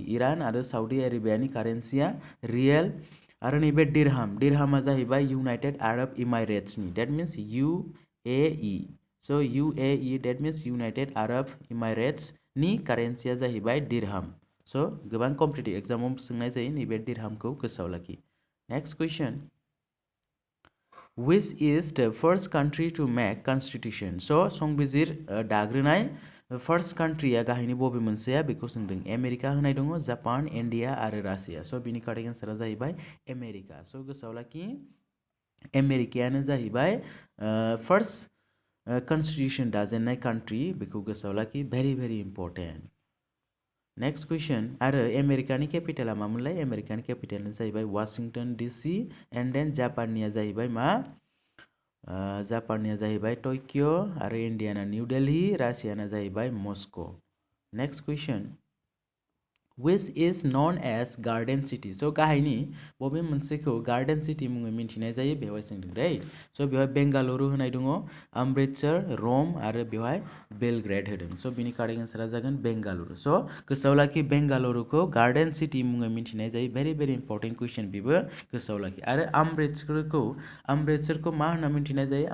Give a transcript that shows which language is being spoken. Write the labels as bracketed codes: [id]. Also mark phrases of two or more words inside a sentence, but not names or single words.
[brx] इरान आरो साउदी आरेबियानि कारेन्सिया रियेल. आरो नैबे दिरहामा जाहैबाय इउनाइटेड आरब इमारेट्सनि. [en] that means UAE. [brx] स' [en] UAE that means [brx] इउनाइटेड आरब इमारेट्सनि कारेन्सिया जाहैबाय दिरहाम. स' गोबां कम्पिटिटिभ एग्जामाव सोंनाय जायो नैबे दिरहामखौ गोसोआव लाखि. [en] next question. Which is the first country to make constitution? [brx] स' संबिजिर दाग्रोनाय [en] first country [brx] गाहायनि बबे मोनसेया बेखौ सोंदों. आमेरिका होनाय दङ, जापान, इन्डिया आरो रासिया. स' बिनि [en] correct answer [brx] जाहैबाय आमेरिका. स' गोसोआव लाखि आमेरिकायानो जाहैबाय [en] first constitution [brx] दाजेननाय कान्ट्रि. बेखौ गोसोआव लाखि. [en] very very important. next question. [brx] आरो आमेरिकानि केपिटेला मामोनलाय? आमेरिकानि केपिटेलानो जाहैबाय वाशिंटन DC [en] and then [brx] जापाननिया जाहैबाय मा? जापाननिया जाहैबाय टकिअ आरो इन्डियाना निउ दिल्ली, रासियाना जाहैबाय मस्क'. [en] next question. Which is known as garden city? [brx] स' गाहायनि बबे मोनसेखौ [en] garden city [brx] मुङै मिन्थिनाय जायो बेवहाय सोंदों, राइट? स' बेवहाय बेंगालुरु होनाय दङ, अमृतसर, रम आरो बेवहाय बेलग्रेड होदों. स' बिनि [en] correct answer [brx] जागोन बेंगालुरु. स' गोसोआव लाखि बेंगालुरुखौ [en] garden city [brx] मुङै मिन्थिनाय जायो. [en] very very important question [brx] बेबो गोसोआव लाखि. आरो अमृतसरखौ मा होनना मिन्थिनाय जायो?